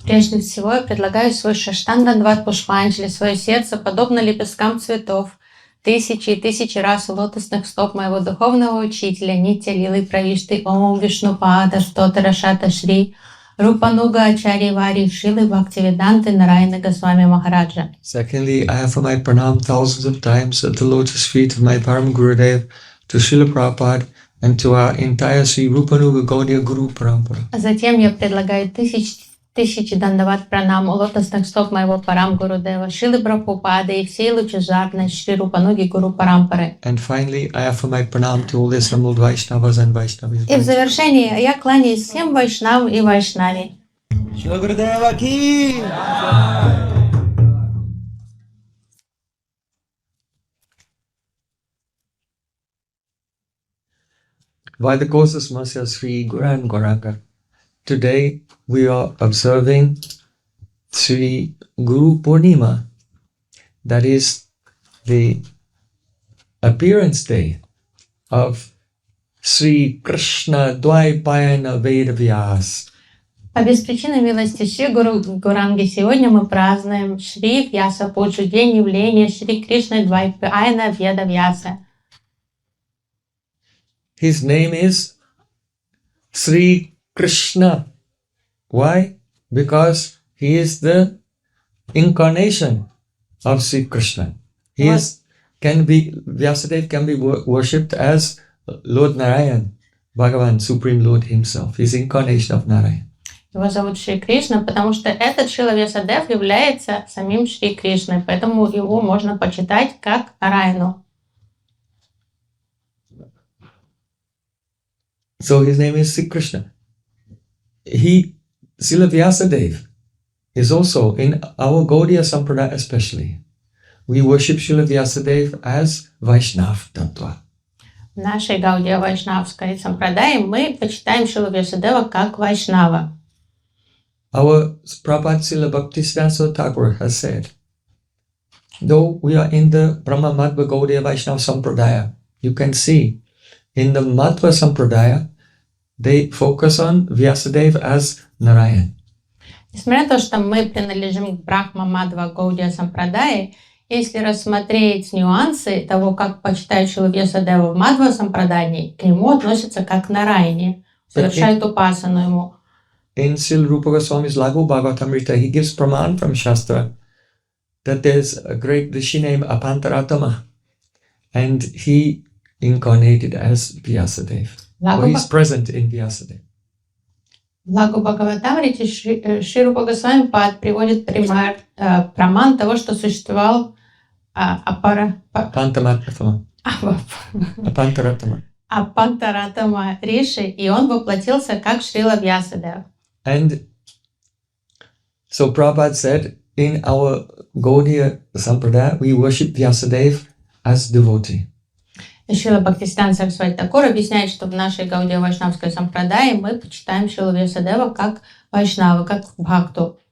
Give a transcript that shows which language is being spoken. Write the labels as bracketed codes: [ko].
[ru] Прежде всего, я предлагаю свой Шаштанга-дват Пушпанджали, свое сердце, подобно лепесткам цветов, тысячи и тысячи раз у лотосных стоп моего духовного учителя Нитя Лилы Правишты Ом Вишнупада Штотара Шата Шри Рупануга Ачари Вари Шилы Бхактивиданты Нараяна Госвами Махараджа. [en] Secondly, I offer my pranam thousands of times at the lotus feet of my Param Gurudev, to Srila Prabhupada, and to our entire Sri Rupanuga Gaudiya Guru Parampara. [ru] Затем я предлагаю тысячи дандават пранам у лотосных стоп моего Парам Гурудева, Шилы Прабхупады и всей лучезарной Шри Рупануги Гуру Парампары. [en] And finally, I offer my pranam to all the assembled Vaishnavas and Vaishnavis. [ru] И в завершении я кланяюсь всем Вайшнавам и Вайшнави. [sa] Shri Gurudeva ki! [en] By the courses Masya Sri Gura and Gauranga, today we are observing Sri Guru Pūrṇimā, that is the appearance day of Sri Krishna Dvaipayana Veda Vyāsa, [ru] По беспричинной милости Шри Гуру Гуранги сегодня мы празднуем Шри Vyāsa-pūjā, день явления Шри Кришны Двайпаяна Веда Vyāsa. [en] His name is Sri Krishna. Why? Because he is the incarnation of Sri Krishna. Vyasadeva can be worshipped as Lord Narayan, Bhagavan, Supreme Lord himself. He's incarnation of Narayan. [ru] Его зовут Шри Кришна, потому что этот Шрила Vyāsadeva является самим Шри Кришной, поэтому его можно почитать как Нараяну. [en] So his name is Sri Krishna. Srila Vyāsadeva is also in our Gaudiya Sampradaya especially. We worship Srila Vyāsadeva as Vaishnav Tattva. [ru] В нашей Гаудия Вайшнавской Сампрадае мы почитаем Шрилу Vyāsadeva как Вайшнава. [en] Our Prabhupada Srila Bhaktisiddhanta Thakur has said, though we are in the Brahma Madhva Gaudiya Vaishnava Sampradaya, you can see in the Madhva Sampradaya, they focus on Vyasadeva as Narayan. [ru] Несмотря на то, что мы принадлежим к Брахма Мадхва Гаудия Сампрадае, если рассмотреть нюансы того, как почитают Шрилу Vyāsadeva в Мадхва Сампрадании, к нему относятся как к Нараяне, совершают упасану ему. [en] In Srila Rupa Goswami's Laghu Bhagavatamrita, he gives praman from Shastra that there's a great rishi named Apantaratama, and he incarnated as Vyasadeva. Or he's present in Vyasadeva. [ru] В Лагу Бхагаватамрите Шри Рупа Госвами приводит праман того, что существовал Апантаратама Риши, и он воплотился как Шрила Vyāsadeva. [en] And so Prabhupada said, in our Gaudiya Sampradaya, we worship Vyasadeva as devotee. [ru] Шрила Бхактисиданта Сарасвати Такур объясняет, что в нашей Гаудия Вайшнавской Сампрадае мы почитаем Шрилу Vyāsadeva как Вайшнава, как Бхакту.